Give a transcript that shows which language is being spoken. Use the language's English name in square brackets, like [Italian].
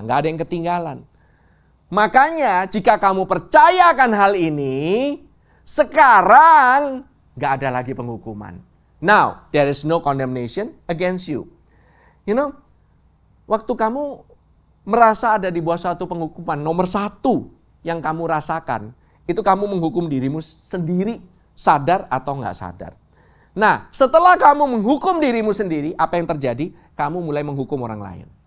[Indonesian] Nggak ada yang ketinggalan. Makanya jika kamu percayakan hal ini, sekarang nggak ada lagi penghukuman. [English] Now, there is no condemnation against you. [Indonesian] Waktu kamu merasa ada di bawah suatu penghukuman, nomor satu yang kamu rasakan, itu kamu menghukum dirimu sendiri, sadar atau nggak sadar. Nah, setelah kamu menghukum dirimu sendiri, apa yang terjadi? Kamu mulai menghukum orang lain.